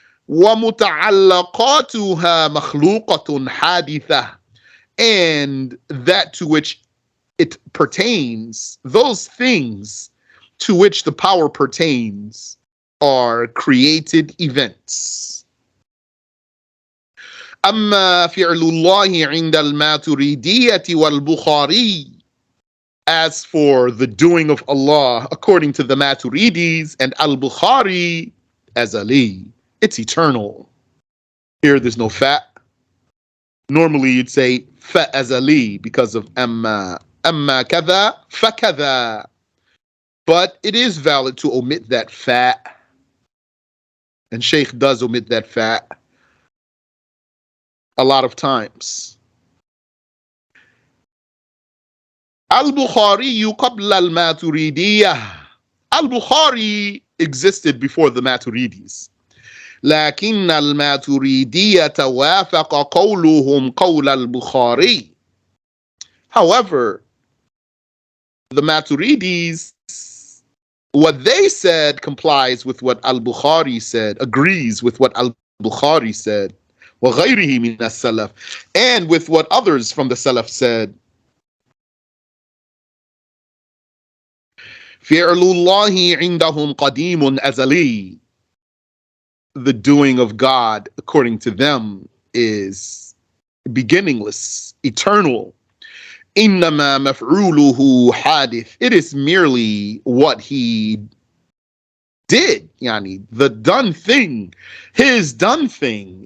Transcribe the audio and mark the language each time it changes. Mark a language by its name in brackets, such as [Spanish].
[Arabic] وَمُتَعَلَّقَاتُهَا مَخْلُوقَةٌ حَادِثَةٌ. [English] And that to which it pertains, those things to which the power pertains, are created events. [Arabic] أما فعل الله عند الماتريدية والبخاري. [English] As for the doing of Allah according to the Maturidis and Al-Bukhari, azali, it's eternal. Here there's no fa. Normally you'd say fa azali because of [Arabic] amma kada fa kada. [English] But it is valid to omit that fa. And Shaykh does omit that fa a lot of times. [Arabic] Al-Bukhari qabla al-Maturidiyah. [English] Al-Bukhari existed before the Maturidis. [Arabic] لكن الماتريدية وافق قولهم قول البخاري. [English] However, the Maturidis, what they said complies with what Al-Bukhari said, agrees with what Al-Bukhari said, [Arabic] وغيره من السلف, [English] and with what others from the Salaf said. [Arabic] فعل الله عندهم قديم أزلي. [English] The doing of God, according to them, is beginningless, eternal. [Arabic] إنما مفعوله حادث. [English] It is merely what he did, yani the done thing, his done thing.